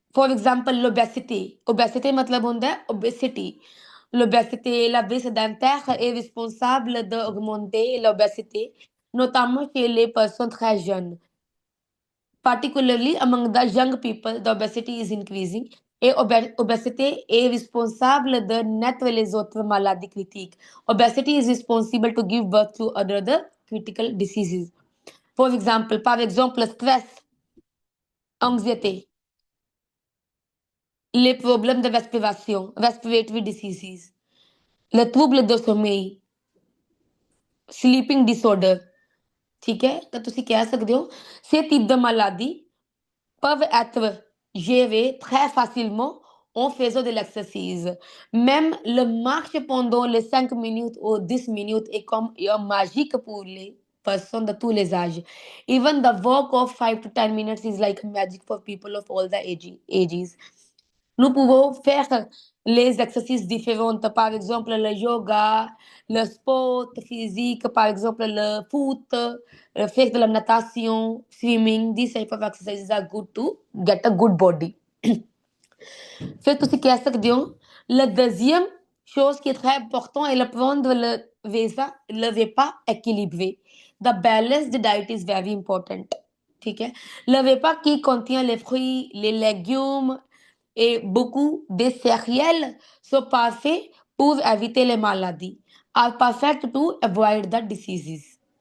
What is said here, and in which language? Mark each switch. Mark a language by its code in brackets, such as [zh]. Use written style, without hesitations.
[en] For example, l'obésité. [hi] Obésité मतलब होता है obesity. [fr] L'obésité, la vie sédentaire est responsable d'augmenter l'obésité, notamment chez les personnes très jeunes. [en] Particularly among the young people, the obesity is increasing. [fr] Et obésité est responsable de naître les autres maladies critiques. [en] Obesity is responsible to give birth to other critical diseases. [fr] Par exemple, stress, anxiété, les problèmes de respiration, [en] respiratory diseases, [fr] les troubles de sommeil, [en] sleeping disorder. [hi] ठीक है, तो [pa] ਤੁਸੀਂ ਕਹਿ ਸਕਦੇ ਹੋ [fr] ces types de maladies peuvent être gérés très facilement en faisant de l'exercice. Même le marche pendant les 5 minutes ou 10 minutes est comme magique pour les personnes de tous les âges. [en] Even the walk of 5 to 10 minutes is like magic for people of all the ages. [fr] Nous pouvons faire les exercices différents, par exemple le yoga, le sport physique, par exemple le foot, faire de la natation, swimming. [en] These type of exercises are good to get a good body. [hi] फिर [pa] ਤੁਸੀਂ ਕਹਿ ਸਕਦੇ ਹੋ [fr] la deuxième chose qui est très important est le prendre le repas équilibré. [en] The balanced diet is very important. [hi] ठीक है [fr] le repas qui contient les fruits, les légumes et beaucoup de céréales sont parfaits pour éviter les maladies, [en] are perfect to avoid the diseases.